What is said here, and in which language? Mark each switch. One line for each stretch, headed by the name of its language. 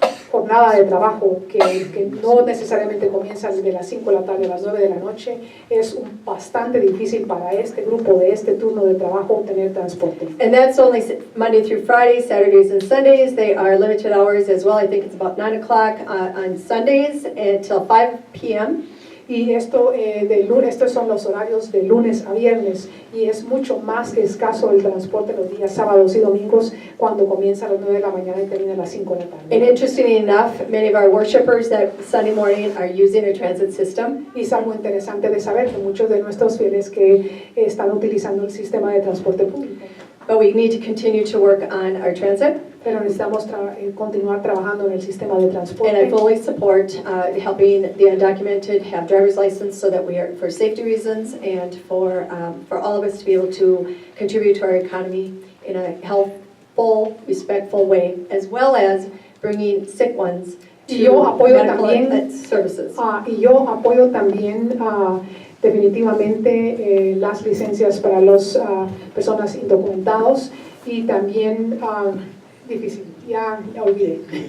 Spanish: jornada de trabajo que no necesariamente comienza desde las 5 de la tarde a las 9 de la noche, es bastante difícil para este grupo de este turno de trabajo obtener transporte.
English: And that's only Monday through Friday, Saturdays and Sundays. They are limited hours as well. I think it's about 9 o'clock on Sundays until 5 p.m.
Spanish: Y estos son los horarios de lunes a viernes, y es mucho más que escaso el transporte los días sábados y domingos, cuando comienza a las 9 de la mañana y termina a las 5 de la tarde.
English: And interestingly enough, many of our worshipers that Sunday morning are using a transit system.
Spanish: Y es algo interesante de saber que muchos de nuestros fieles que están utilizando el sistema de transporte público.
English: But we need to continue to work on our transit.
Spanish: Pero necesitamos continuar trabajando en el sistema de transporte.
English: And I fully support helping the undocumented have driver's license, so that we are, for safety reasons and for all of us to be able to contribute to our economy in a healthful, respectful way, as well as bringing sick ones to medical services.
Spanish: Y yo apoyo también definitivamente las licencias para las personas indocumentados, y también difícil, ya olvidé.